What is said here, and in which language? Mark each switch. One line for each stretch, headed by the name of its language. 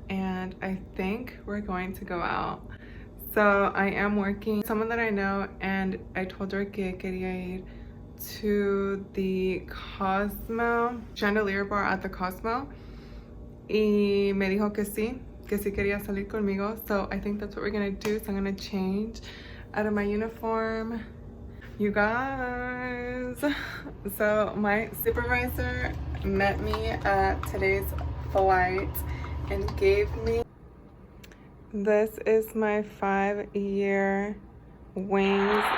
English: and I think we're going to go out. So I am working someone that I know, and I told her
Spanish: que quería ir
English: to the Cosmo, chandelier bar at the Cosmo.
Spanish: Y me dijo que sí quería salir conmigo.
English: So I think that's what we're gonna do. So I'm gonna change out of my uniform. You guys. So my supervisor met me at today's flight and gave me This is my 5-year wings.